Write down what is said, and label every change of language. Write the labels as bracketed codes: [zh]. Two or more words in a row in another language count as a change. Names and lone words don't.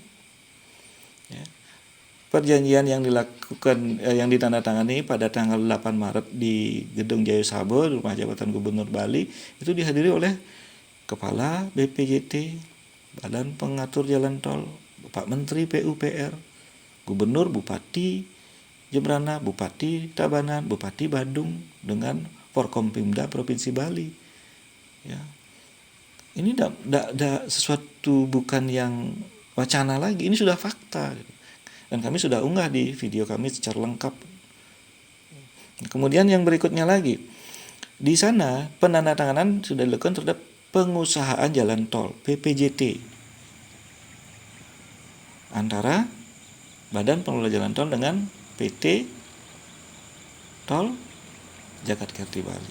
[id] Ya. Perjanjian yang dilakukan yang ditandatangani pada tanggal 8 Maret di Gedung Jaya Sabo, Rumah Jabatan Gubernur Bali, itu dihadiri oleh Kepala BPJT, Badan Pengatur Jalan Tol, Bapak Menteri PUPR, Gubernur, Bupati Jembrana, Bupati Tabanan, Bupati Badung dengan Forkompimda Provinsi Bali. Ya. Ini tidak sesuatu bukan yang wacana lagi, ini sudah fakta. Dan kami sudah unggah di video kami secara lengkap. Kemudian yang berikutnya lagi, di sana penandatanganan sudah dilakukan terhadap pengusahaan jalan tol PPJT antara Badan Pengelola Jalan Tol dengan PT Tol Jagat Kerti Bali.